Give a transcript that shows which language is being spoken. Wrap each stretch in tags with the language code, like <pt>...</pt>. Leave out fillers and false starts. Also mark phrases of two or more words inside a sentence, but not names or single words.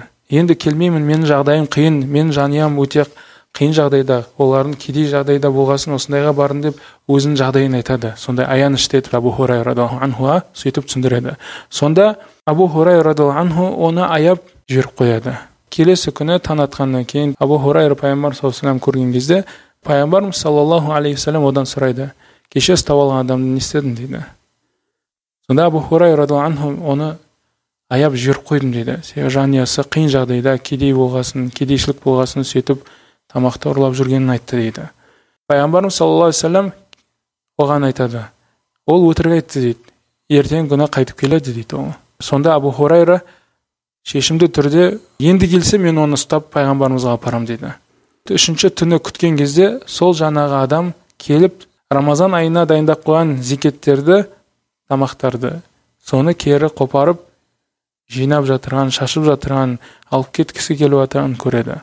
<kk>Енді келмеймін, менің жағдайым қиын, менің жанұям өте қиын жағдайда, олардың кедей жағдайда болғасын осындайға барын деп өзінің жағдайын айтады. Сондай аянышты етіп Абу Хурайра</kk> <ar>رضي الله عنه</ar> <kk>сөйтіп түсіндіреді. Сонда Абу Хурайра</kk> <ar>رضي الله عنه</ar> <kk>оны аяп жіберіп қояды. Келесі күні таң атқаннан кейін Абу Хурайра пайғамбар</kk> <ar>صلى الله عليه وسلم</ar> <kk>көрген кезде пайғамбарымыз</kk> <ar>صلى الله عليه وسلم</ar> <kk>одан сұрайды: "Кеше ұстап алған адамды не істедің?" дейді. Сонда Абу Хурайра</kk> <ar>رضي الله عنه</ar> <kk>оны аяп жіберіп қойдым дейді. Себебі жанұясы қиын жағдайда, кедей болғасын, кедейшілік болғасын сөйтіп тамақты ұрлап жүргенін айтты дейді. Пайғамбарымыз</kk> <ar>صلى الله عليه وسلم</ar> <kk>оған айтады: "Ол өтірік айтты" дейді. "Ертең күні қайтып келеді" дейді ол. Сонда Абу Хурайра шешімді түрде енді келсе мен оны ұстап пайғамбарымызға апарам дейді. Үшінші түні күткен кезде сол жаңағы адам келіп Рамазан айына дайындап қойған зекеттерді, тамақтарды, соны кері қопарып жинап жатырған, шашып жатырған, алып кеткісі келіп жатырған көреді.</kk>